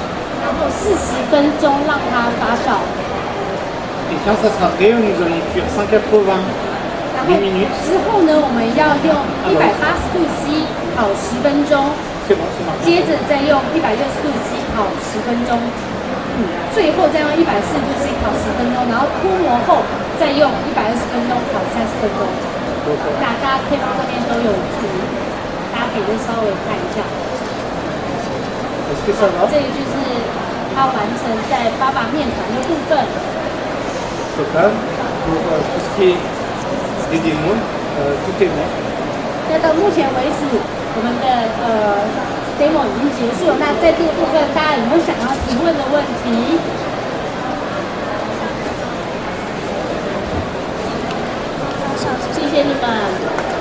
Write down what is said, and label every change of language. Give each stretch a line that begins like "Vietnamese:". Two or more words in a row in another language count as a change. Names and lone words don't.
Chinese: 然后40分钟让它发酵。
French: Et quand ça sera prêt, nous allons cuire 180
Chinese: 然后
French: minutes.
Chinese: 之后呢，我们要用180度 C 烤10分钟，
French: C'est bon, c'est marqué.
Chinese: 接着再用160度 C 烤10分钟，最后再用140度 C 烤10分钟，然后脱模后再用120分钟烤30分钟。那大家配方上面都有注明，大家可以再稍微看一下。
French: Est-ce que ça va?
Chinese: 这个就是它完成在爸爸面团的部分。
French: C'est pas. Pour tout ce qui est des démos, tout est bon.
Chinese: 那到目前为止，我们的demo 已经结束了。那在这个部分，大家有没有想要提问的问题？谢谢你们。